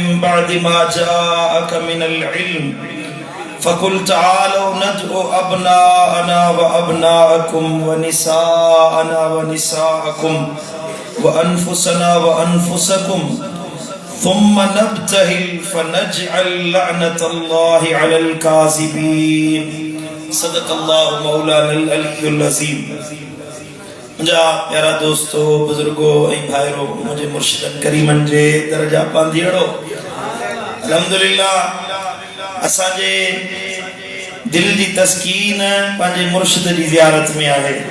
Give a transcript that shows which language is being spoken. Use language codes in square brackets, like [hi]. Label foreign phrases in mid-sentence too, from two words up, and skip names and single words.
[ar] بعد ما جاءك من العلم فقل تعالوا ندعو أبناءنا وأبناءكم ونساءنا ونساءكم وأنفسنا وأنفسكم ثم نبتهل فنجعل لعنة الله على الكاذبين صدق الله مولانا العلي العظيم [sd] मुंहिंजा प्यारा दोस्तो बुजुर्गो ऐं भाइरो मुंहिंजे मुर्शिदन करीमन जे दर्जा पांधीड़ो अल्हम्दुलिल्लाह असांजे दिल जी तस्कीन पंहिंजे मुर्शिद जी ज़ियारत में आहे